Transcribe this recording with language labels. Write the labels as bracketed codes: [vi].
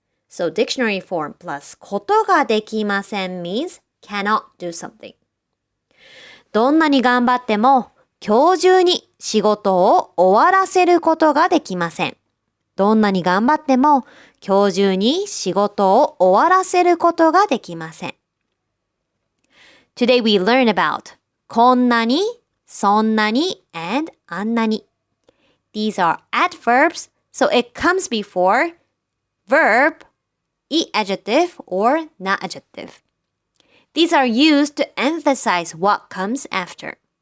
[en] So dictionary form plus [ja] ことができません [en] means cannot do something. [ja] どんなに頑張っても今日中に仕事を終わらせることができません。どんなに頑張っても今日中に仕事を終わらせることができません。 [en] Today we learn about [ja] こんなに、そんなに [en] and あんなに。These are adverbs So it comes before verb, e adjective, or na adjective. These are used to emphasize what comes after.